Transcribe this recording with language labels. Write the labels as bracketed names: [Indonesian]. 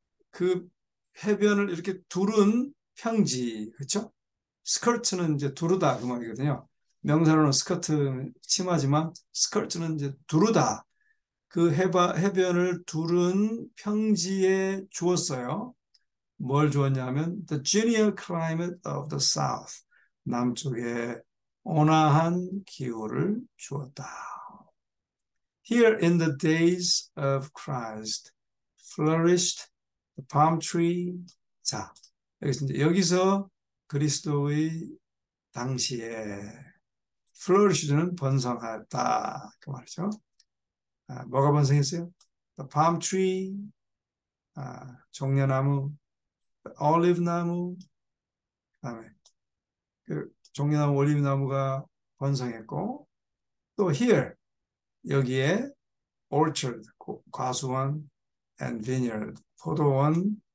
[Korean] 그 해변을 이렇게 두른 평지, 그렇죠? 스커트는 이제 두르다 그 말이거든요. 명사로는 스커트 치마지만 스커트는 이제 두르다. 그 해변을 두른 평지에 주었어요. 뭘 주었냐면 [English] the genial climate of the south. [Korean] 남쪽의 온화한 기후를 주었다. [English] Here in the days of Christ flourished the palm tree. [Korean] 자, 여기서 그리스도의 당시에 flourish는 번성하였다 그 말이죠. 뭐가 번성했어요? [English] The palm tree, [Korean] 종려나무, 올리브 나무, 그다음에 그 종려나무, 올리브 나무가 번성했고, 또 here 여기에 orchard, 과수원, [English] and vineyard, [Korean] 포도원이